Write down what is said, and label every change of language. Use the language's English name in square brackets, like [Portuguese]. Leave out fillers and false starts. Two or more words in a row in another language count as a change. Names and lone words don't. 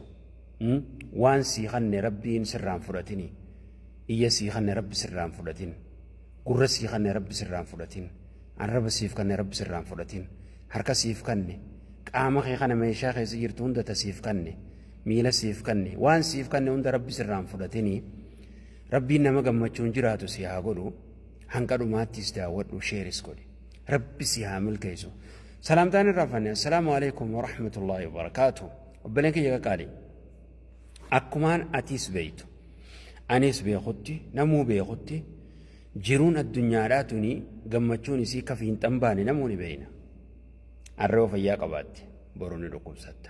[Oromo] Waan sii kenne Rabbiin sirraan fudhatini, iyya sii kenne Rabbi sirraan fudhatin, gurra sii kenne Rabbi sirraan fudhatin, arraba siif kenne Rabbi sirraan fudhatin, harka siif kenne, qaama kee kana meeshaa keessa jirtu hunda siif kenne, miila siif kenne, waan siif kenne hunda Rabbi sirraan fudhatini. Rabbiin nama gammachuun jiraatu si haa godhu. Hanqa dhumaattis daawwadhu, sheeris godhi. Rabbi si haa milkeessu. Salaamtaan irraa fanne [Arabic] السلام عليكم ورحمة الله وبركاته. [Oromo] Obboleen kiyya qaalii. Akkumaan atiis beeytu, anis beekutti, namuu beekutti, jiruun addunyaadhaa tuni gammachuun isii kafi hin xambaane namuu ni beeyna. Arrayoo fayyaa qabaatti boruu ni dhukkubsatta.